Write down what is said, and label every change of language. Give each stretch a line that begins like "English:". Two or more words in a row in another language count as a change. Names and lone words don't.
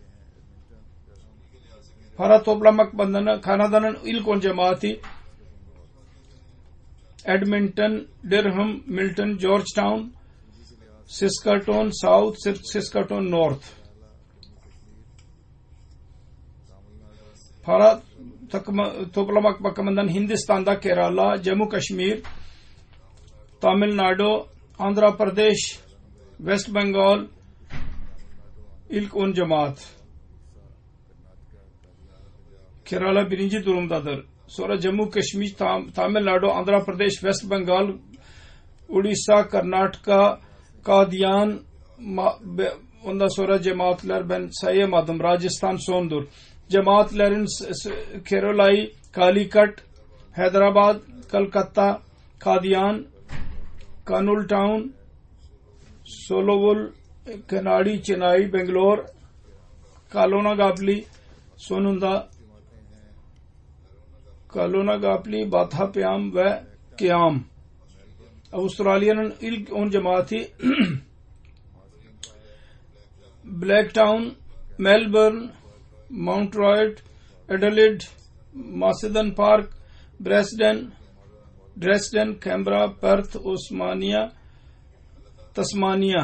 Turkish: Para toplamak bakımından Kanada'nın ilk 10 cemaati Edmonton, Durham, Milton, Georgetown, Saskatoon South, Saskatoon North. Para toplamak bakımından Hindistan'da Kerala, Jammu Kashmir, Tamil Nadu, Andhra Pradesh, West Bengal ilk 10 cemaat. Kerala birinci durumdadır. Sonra Jammu Kashmir, Tamil Nadu, Andhra Pradesh, West Bengal, Odisha, Karnataka, Kadian, ondan sonra cemaatler ben sayamadım. Rajasthan sondur. Cemaatlerin Kerala'yı Calicut, Hyderabad, Kolkata, Kadian, Kanul Town, Solowul, Kanadi, Chennai, Bangalore, Kalonagapli, sonunda Kalonagapli, Bathapayam ve Kiam. Avustralya'nın ilk 10 cemaati Blacktown, Melbourne, Mount Royal, Adelaide, Macedon Park, Dresden, Canberra, Perth, Tasmania.